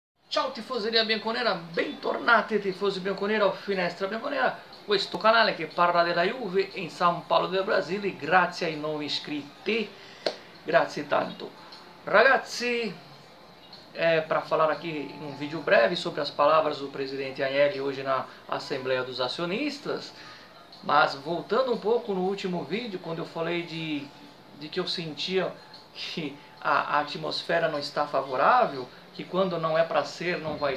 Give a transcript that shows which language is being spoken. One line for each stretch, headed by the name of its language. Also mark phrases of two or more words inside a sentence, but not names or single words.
Italian: Ciao tifoseria bianconera, bentornati tifosi bianconera o finestra bianconera. Questo canale che parla della Juve in São Paulo del Brasile, grazie ai nuovi iscritti, grazie tanto. Ragazzi,
Portuguese: para falar aqui um vídeo breve sobre as palavras do presidente Agnelli hoje na Assembleia dos Acionistas, mas voltando um pouco no último vídeo, quando eu falei de que eu sentia que a atmosfera não está favorável, que quando não é para ser, não vai